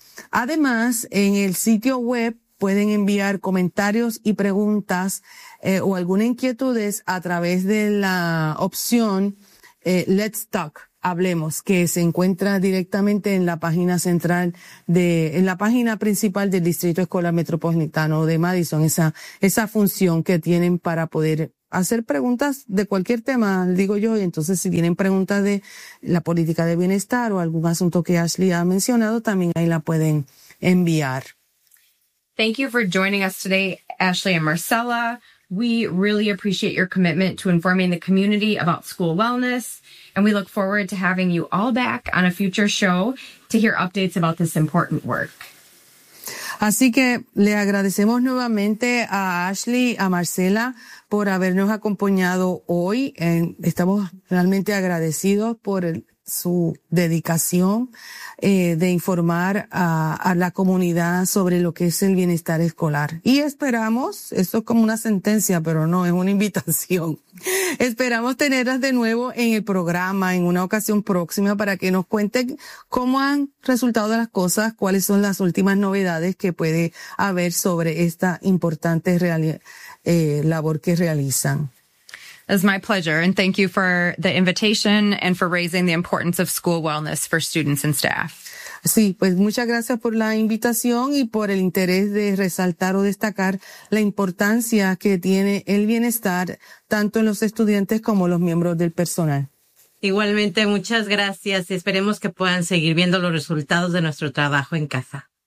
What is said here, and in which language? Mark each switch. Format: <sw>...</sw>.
<es>Además, en el sitio web pueden enviar comentarios y preguntas o alguna inquietudes a través de la opción Let's Talk, hablemos, que se encuentra directamente en la página central en la página principal del Distrito Escolar Metropolitano de Madison, esa función que tienen para poder hacer preguntas de cualquier tema, digo yo, y entonces si vienen preguntas de la política de bienestar o algún asunto que Ashley ha mencionado, también ahí la pueden enviar.</es> <en>Thank you for joining us today, Ashley and Marcella. We really appreciate your commitment to informing the community about school wellness, and we look forward to having you all back on a future show to hear updates about this important work.</en> <es>Así que le agradecemos nuevamente a Ashley, a Marcela, por habernos acompañado hoy. Estamos realmente agradecidos por su dedicación de informar a la comunidad sobre lo que es el bienestar escolar. Y esperamos, esto es como una sentencia, pero no, es una invitación. Esperamos tenerlas de nuevo en el programa en una ocasión próxima para que nos cuenten cómo han resultado las cosas, cuáles son las últimas novedades que puede haber sobre esta importante labor que realizan.</es> <en>It's my pleasure, and thank you for the invitation and for raising the importance of school wellness for students and staff.</en> <es>Sí, pues muchas gracias por la invitación y por el interés de resaltar o destacar la importancia que tiene el bienestar tanto en los estudiantes como los miembros del personal. Igualmente, muchas gracias y esperemos que puedan seguir viendo los resultados de nuestro trabajo en casa.</es>